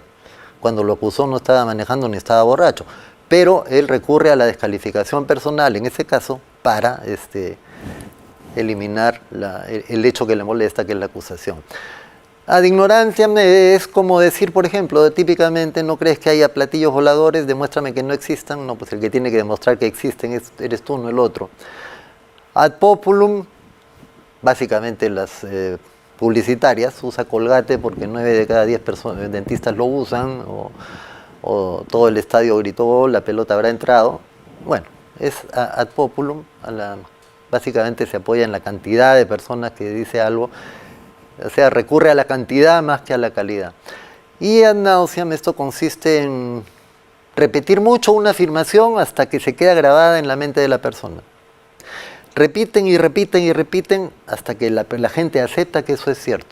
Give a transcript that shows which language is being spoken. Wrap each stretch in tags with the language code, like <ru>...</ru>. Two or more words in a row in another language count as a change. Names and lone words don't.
<es>Cuando lo acusó no estaba manejando ni estaba borracho. Pero él recurre a la descalificación personal, en ese caso, para eliminar el hecho que le molesta, que es la acusación. Ad ignorancia es como decir, por ejemplo, típicamente, ¿no crees que haya platillos voladores? Demuéstrame que no existan. No, pues el que tiene que demostrar que existen eres tú, no el otro.</es> <la>Ad populum,</la> <es>básicamente las publicitarias, usa Colgate porque 9 de cada 10 dentistas lo usan, o todo el estadio gritó, la pelota habrá entrado. Bueno, es</es> <la>ad populum,</la> <es>básicamente se apoya en la cantidad de personas que dice algo, o sea, recurre a la cantidad más que a la calidad. Y</es> <la>ad nauseam,</la> <es>esto consiste en repetir mucho una afirmación hasta que se queda grabada en la mente de la persona. Repiten y repiten y repiten hasta que la gente acepta que eso es cierto.</es>